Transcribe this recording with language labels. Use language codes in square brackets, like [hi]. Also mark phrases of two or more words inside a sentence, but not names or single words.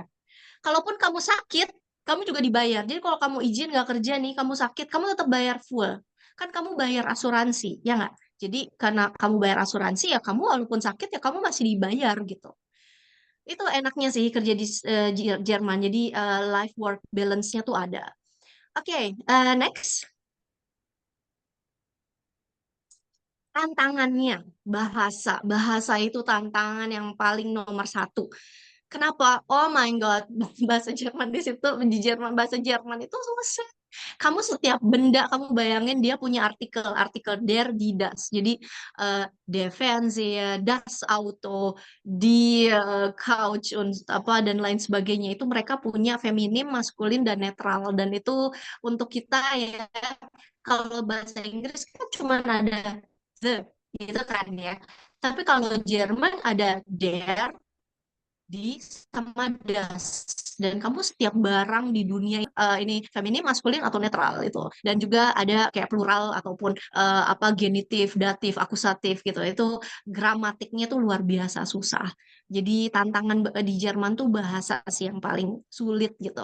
[id] Kalaupun kamu sakit, kamu juga dibayar. Jadi kalau kamu izin nggak kerja nih, kamu sakit, kamu tetap bayar full. Kan kamu bayar asuransi, ya nggak? Jadi karena kamu bayar asuransi ya kamu walaupun sakit ya kamu masih dibayar gitu. Itu enaknya sih kerja di Jerman. Jadi [en] life work balance- [id] nya tuh ada. Oke, next. Tantangannya bahasa. Bahasa itu tantangan yang paling nomor satu. Kenapa? [en] Oh my God, [id] bahasa Jerman di situ di Jerman bahasa Jerman itu susah. Kamu setiap benda kamu bayangin dia punya artikel [de] der die das. [id] Jadi [de] der Fernseher, das Auto, die Couch und [id] apa dan lain sebagainya itu mereka punya feminim, maskulin dan netral dan itu untuk kita ya kalau bahasa Inggris kan cuma ada the gitu kan ya. Tapi kalau Jerman ada [de] der, die [id] sama das. dan kamu setiap barang di dunia ini feminim, maskulin atau netral itu. Dan juga ada kayak plural ataupun apa genitif, datif, akusatif gitu. Itu gramatiknya tuh luar biasa susah. Jadi tantangan di Jerman tuh bahasa sih yang paling sulit gitu.